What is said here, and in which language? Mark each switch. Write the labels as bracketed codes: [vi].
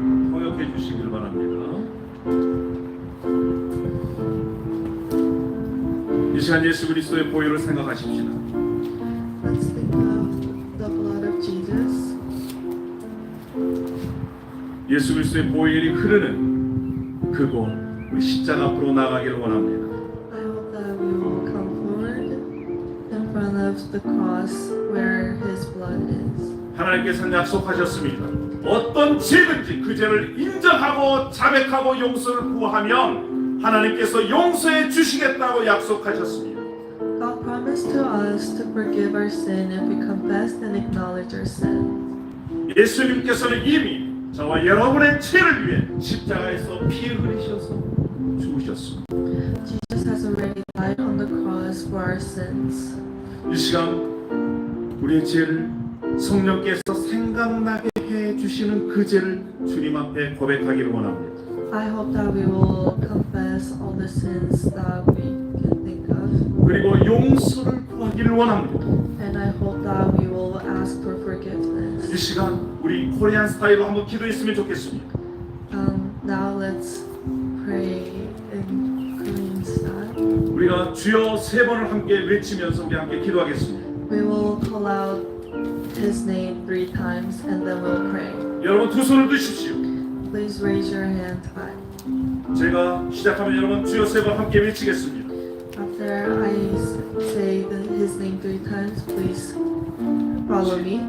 [ko] 통역해 주시길 바랍니다. 이 시간 예수 그리스도의 보혈을 생각하십시다. [en] Let's think of the blood of Jesus. [ko] 예수 그리스도의 보혈이 흐르는 그곳 우리 십자가 앞으로 나가기를 원합니다. [en] I hope that we will come forward in front of the cross where His blood is. [ko] 하나님께서는 약속하셨습니다. 어떤 죄든지 그 죄를 인정하고 자백하고 용서를 구하면 하나님께서 용서해 주시겠다고 약속하셨습니다. [en] God promised to us to forgive our sin if we confess and acknowledge our sin. [ko] 예수님께서는 이미 저와 여러분의 죄를 위해 십자가에서 피 흘리셔서 죽으셨습니다. [en] Jesus has already died on the cross for our sins. [ko] 이 시간 우리의 죄를 성령께서 생각나게 해 주시는 그 죄를 주님 앞에 고백하기를 원합니다. [en] I hope that we will confess all the sins that we can think of. [ko] 그리고 용서를 구하기를 원합니다. [en] And I hope that we will ask for forgiveness. [ko] 이 시간 우리 코리안 스타일로 한번 기도했으면 좋겠습니다. [en] Now let's pray in Korean style. [ko] 우리가 주여 세 번을 함께 외치면서 우리 함께 기도하겠습니다. [en] We will call out His name 3 times and then we'll pray. [ko] 여러분 두 손을 드십시오. [en] Please raise your hand high. [ko] 제가 시작하면 여러분 주여 세 번 함께 외치겠습니다. [en] After I say His name 3 times, please follow me.